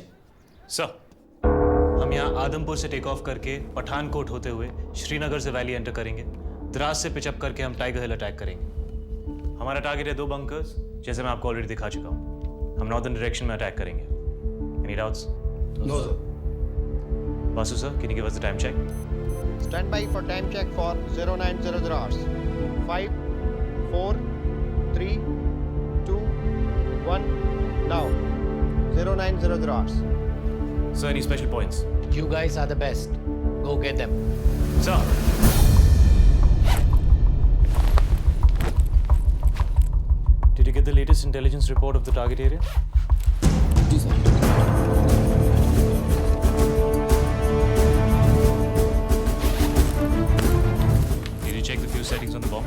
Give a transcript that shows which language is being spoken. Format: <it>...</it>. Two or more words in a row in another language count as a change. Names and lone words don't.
<hi>सर, हम यहाँ आदमपुर से</hi> <en>take off</en> <hi>करके पठानकोट होते हुए श्रीनगर से</hi> <en>valley enter</en> <hi>करेंगे। द्रास से पिचअप करके हम टाइगर हिल अटैक करेंगे। हमारा टारगेट है 2 बंकर्स, जैसे मैं आपको ऑलरेडी दिखा चुका हूँ। हम</hi> <en>northern direction</en> <hi>में अटैक करेंगे।</hi> <en>Any doubts? No sir. Vasu sir, can you give us the time check? Stand by for time check for 0900 hours. 5, 4, 3, 2, 1, now. 0900 hours. Sir, any special points? You guys are the best. Go get them. Sir. Did you get the latest intelligence report of the target area?</en> <hi>जी सर।</hi> <en>Check the fuse settings on the bombs?</en>